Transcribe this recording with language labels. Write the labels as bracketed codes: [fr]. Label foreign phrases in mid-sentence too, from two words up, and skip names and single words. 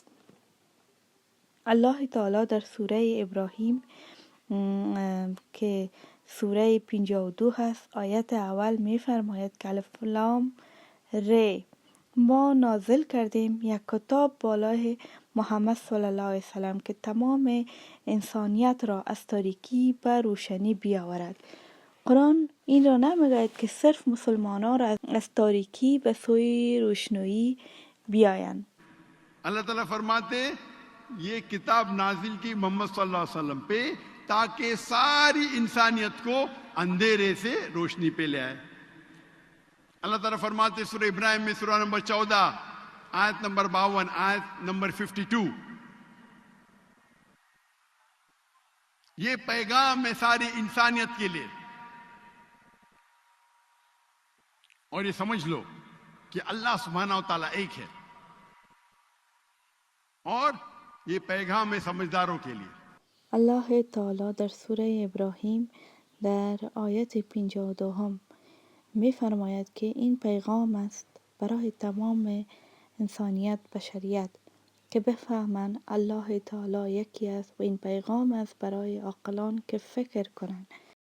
[fa] الله تعالی در سوره ابراهیم که سوره 52 هست آیت اول می فرماید که [ar] الف لام ر، [fa] ما نازل کردیم یک کتاب بالای محمد [ar] صلی الله علیه وسلم [fa] که تمام انسانیت را از تاریکی به روشنی بیاورد. قرآن این را نمیگوید که صرف مسلمانان را از تاریکی به سوی روشنایی بیایند. [ur] اللہ تعالیٰ فرماتے یہ کتاب نازل کی محمد [ar] صلى الله عليه وسلم [ur] پہ تاکہ ساری انسانیت کو اندھیرے سے روشنی پہ لے آئے. اللہ تعالیٰ فرماتے سورہ ابراہیم میں سورہ نمبر 14 آیت نمبر 52 آیت نمبر 52، یہ پیغام ہے ساری انسانیت کے لیے. اور یہ سمجھ لو کہ اللہ سبحانہ تعالیٰ ایک ہے اور یہ پیغام ہے سمجھداروں کے لیے. [fa] الله تعالی در سوره ابراهیم در آیت 52 می فرماید که این پیغام است برای تمام انسانیت، بشریت، که بفهمند الله تعالی یکی است و این پیغام است برای عاقلان که فکر کنند.